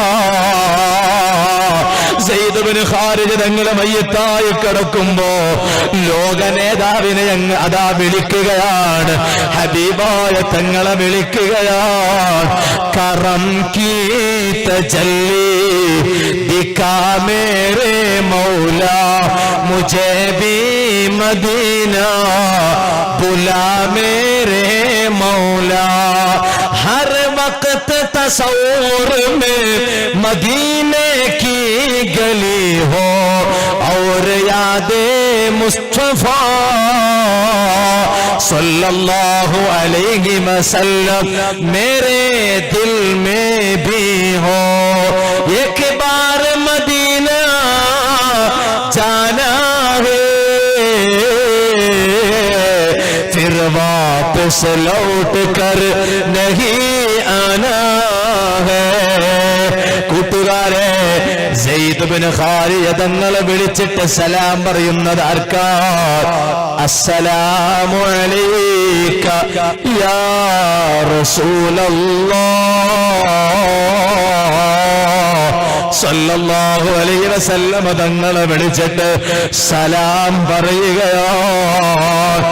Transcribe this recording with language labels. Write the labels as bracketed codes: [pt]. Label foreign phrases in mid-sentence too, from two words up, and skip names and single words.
[ml] സയ്യിദ് ഇബ്നു ഖാരിജ തങ്ങളെ മയ്യത്തായി കിടക്കുമ്പോ ലോക നേതാവിനെ അതാ വിളിക്കുകയാണ്, ഹബീബായ തങ്ങളെ വിളിക്കുകയാണ്. [hi] करम की तजल्ली दिखा मेरे मौला മുझे भी मदीना बुला मेरे मौला. हर वक्त तस्वुर में मदीने की गली हो और यादे मुस्तफा [ar] صلى الله عليه وسلم [hi] मेरे दिल में भी हो. एक बार मदीना जाना है फिर वापस लौट कर नहीं आना है. [ml] കൂട്ടുകാരെ, സയ്യിദ് ഇബ്നു ഖാരിജ തങ്ങളെ വിളിച്ചിട്ട് സലാം പറയുന്നത് ആർക്കാ? [ar] السلام عليك يا رسول الله صلى الله عليه وسلم [ml] തങ്ങളെ വിളിച്ചിട്ട് സലാം പറയുകയാണ്.